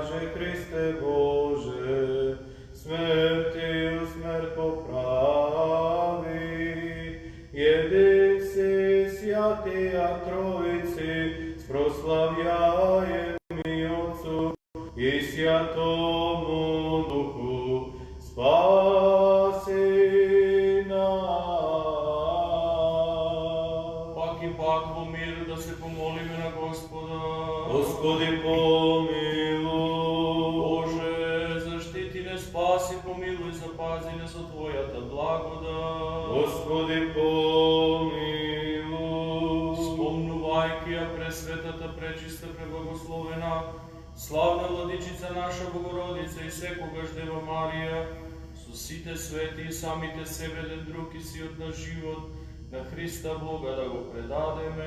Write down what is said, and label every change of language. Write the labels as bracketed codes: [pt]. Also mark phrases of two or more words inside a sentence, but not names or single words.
[cu] же Христе Боже, смертью смерть поправи, един си святия Троицы, прославляем и Отцу и Святому Духу, спаси нас. [mk] Пак и пак во мир да се помолиме на Господа. [cu] Господи, помилуй. Боже, защити не, спаси, помилуй, [mk] запази не со Твојата благодат. [cu] Господи, помилуй. [mk] Спомнувајќи ја пресветата, пречиста, преблагословена, Славна Владичица наша Богородица и секогаш Дева Марија, со сите свети и самите себе еден друг и си од наш живот, на Христа Бога да го предадеме.